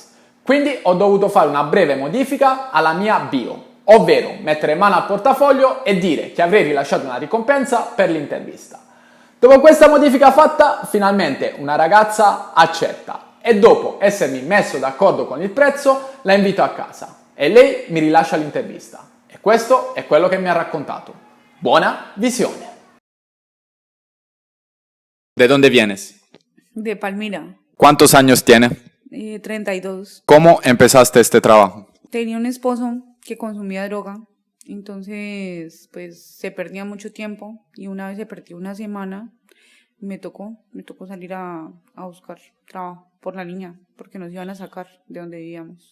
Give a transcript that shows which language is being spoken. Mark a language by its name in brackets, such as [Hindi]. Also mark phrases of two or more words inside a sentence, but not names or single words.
[Italian] Quindi ho dovuto fare una breve modifica alla mia bio, ovvero mettere mano al portafoglio e dire che avrei rilasciato una ricompensa per l'intervista. Dopo questa modifica fatta, finalmente una ragazza accetta e dopo essermi messo d'accordo con il prezzo, la invito a casa e lei mi rilascia l'intervista. E questo è quello che mi ha raccontato. Buona visione! [Spanish] ¿De dónde vienes? De Palmira, ¿Cuántos años tiene? 32. ¿Cómo empezaste este trabajo? Tenía un esposo que consumía droga, entonces pues se perdía mucho tiempo y una vez se perdió una semana, me tocó salir a buscar trabajo por la niña, porque nos iban a sacar de donde vivíamos.